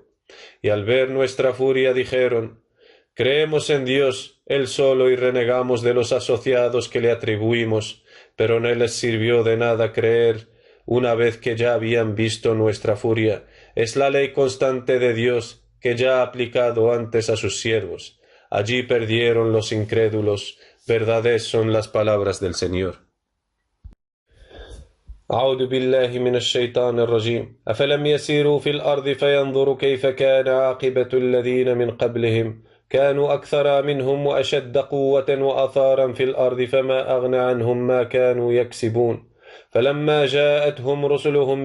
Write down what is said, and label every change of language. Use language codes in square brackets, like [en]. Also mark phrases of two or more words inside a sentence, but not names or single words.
[es] Y al ver nuestra furia dijeron: creemos en Dios, Él solo, y renegamos de los asociados que le atribuimos, pero no les sirvió de nada creer una vez que ya habían visto nuestra furia. Es la ley constante de Dios que ya ha aplicado antes a sus siervos. Allí perdieron los incrédulos. Verdades son las palabras del Señor. [ar] أعوذ بالله من الشيطان الرجيم أفلم يسيروا في الأرض فينظروا كيف كان عاقبة الذين من قبلهم كانوا أكثر منهم وأشد قوة وأثارا في الأرض فما أغنى عنهم ما كانوا يكسبون فلما جاءتهم رسلهم